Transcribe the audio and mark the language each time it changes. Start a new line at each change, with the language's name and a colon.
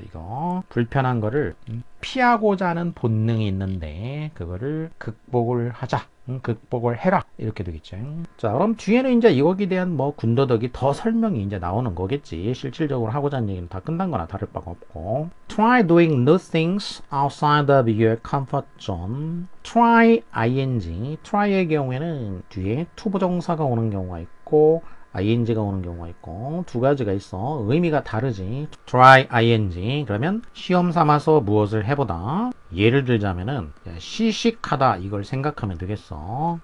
Korean: 이거 불편한 거를 피하고자 하는 본능이 있는데 그거를 극복을 하자. 극복을 해라. 이렇게 되겠죠. 자, 그럼 뒤에는 이제 이거에 대한 뭐 군더더기 더 설명이 이제 나오는 거겠지. 실질적으로 하고자 하는 얘기는 다 끝난 거나 다를 바가 없고.
English: Try doing new things outside of your comfort zone. Try ing.
Korean: try의 경우에는 뒤에 to 부정사가 오는 경우가 있고 ing가 오는 경우가 있고 두 가지가 있어. 의미가 다르지. try ing 그러면 시험 삼아서 무엇을 해보다. 예를 들자면은 시식하다 이걸 생각하면 되겠어.